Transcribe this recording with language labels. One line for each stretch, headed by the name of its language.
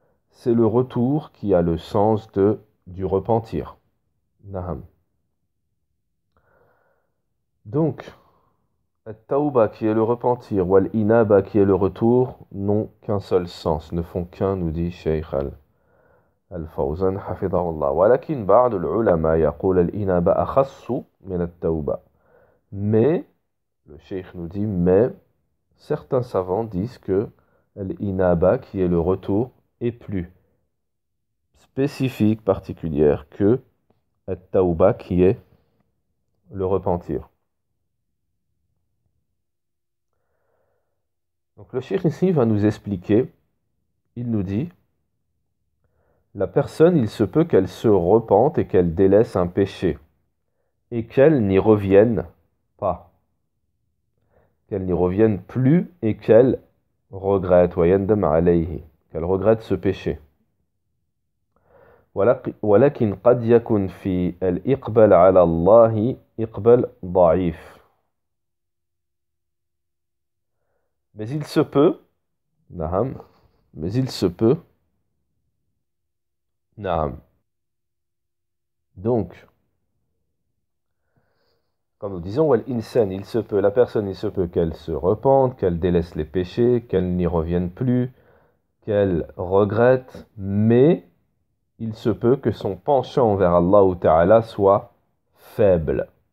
French: C'est le retour qui a le sens du repentir. Naham. Donc, at-tawba qui est le repentir, ou al-inaba qui est le retour, n'ont qu'un seul sens, ne font qu'un, nous dit Cheikh Al-Fawzan
Arabic: حفظه الله. ولكن بعض العلماء يقول الإنابة أخص من التوبة.
French: Mais, le cheikh nous dit, mais certains savants disent que l'inaba, qui est le retour, est plus spécifique, particulière que at-tawba, qui est le repentir. Donc le cheikh ici va nous expliquer, il nous dit, la personne, il se peut qu'elle se repente et qu'elle délaisse un péché et qu'elle n'y revienne pas, qu'elle n'y revienne plus et qu'elle regrette, qu'elle regrette ce péché.
Arabic: ولكن قد يكون في الإقبال على الله إقبال ضعيف.
French: Mais il se peut, نعم, mais il se peut, نعم. Donc, comme nous disons, والإنسان, il se peut, la personne, il se peut qu'elle se repente, qu'elle délaisse les péchés, qu'elle n'y revienne plus, qu'elle regrette, mais il se peut que son penchant vers Allah Ta'ala soit faible.